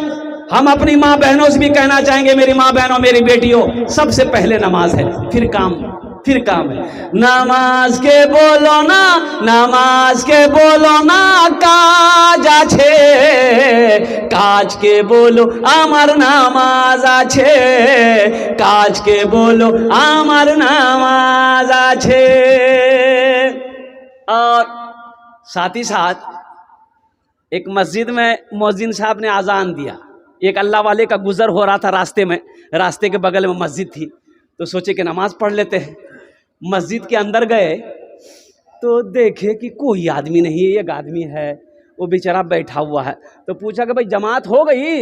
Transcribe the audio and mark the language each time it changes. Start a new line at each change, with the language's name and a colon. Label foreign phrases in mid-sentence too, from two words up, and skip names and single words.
Urdu: ہم اپنی ماں بہنوں سے بھی کہنا چاہیں گے، میری ماں بہنوں، میری بیٹیوں، سب سے پہلے نماز ہے، پھر کام ہے۔
Bangla: নামাজ কে বলো না, নামাজ কে বলো না কাজ আছে, কাজ কে বলো আমার নামাজ আছে, কাজ কে বলো আমার নামাজ আছে।
Urdu: اور ساتھ ہی ساتھ ایک مسجد میں مؤذن صاحب نے اذان دیا، ایک اللہ والے کا گزر ہو رہا تھا راستے میں، راستے کے بغل میں مسجد تھی، تو سوچے کہ نماز پڑھ لیتے ہیں۔ مسجد کے اندر گئے تو دیکھے کہ کوئی آدمی نہیں ہے، ایک آدمی ہے وہ بیچارہ بیٹھا ہوا ہے، تو پوچھا کہ بھائی جماعت ہو گئی؟